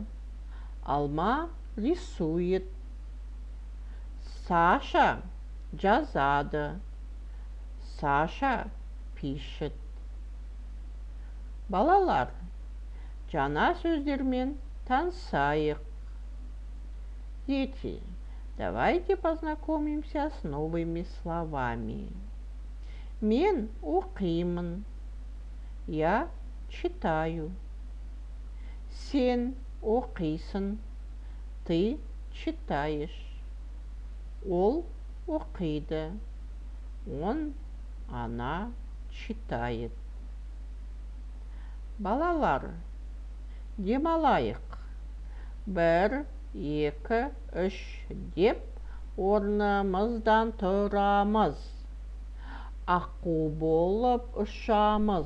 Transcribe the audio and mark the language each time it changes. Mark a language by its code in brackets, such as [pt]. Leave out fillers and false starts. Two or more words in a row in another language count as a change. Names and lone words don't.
[ru] Алма рисует. Саша жазады. Саша пишет. [kk] Балалар, жаңа сөздермен танысайық. [ru] Дети, давайте познакомимся с новыми словами. [kk] Мен оқимын. [ru] Я читаю. [kk] Сен оқисың. [ru] Ты читаешь. [kk] Ол оқиды. [ru] Она читает. [kk] Балалар, демалайық. 1, 2, 3 деп орнымыздан тұрамыз. Аққу болып ұшамыз.